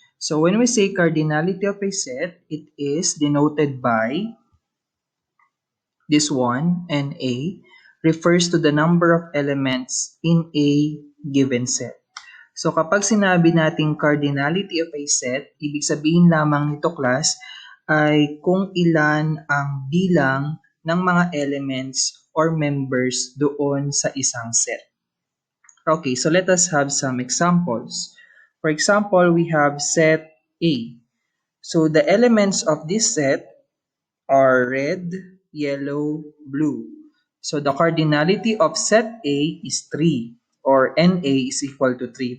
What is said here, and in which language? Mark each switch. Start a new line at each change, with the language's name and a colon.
English: So when we say cardinality of a set, it is denoted by this one, NA, refers to the number of elements in a given set.
Filipino: So kapag sinabi nating
English: cardinality of a set,
Filipino: ibig sabihin lamang nito class ay kung ilan ang bilang ng mga elements or members doon sa isang set.
English: Okay, so let us have some examples. For example, we have set A. So the elements of this set are red, yellow, blue. So the cardinality of set A is 3 or NA is equal to 3.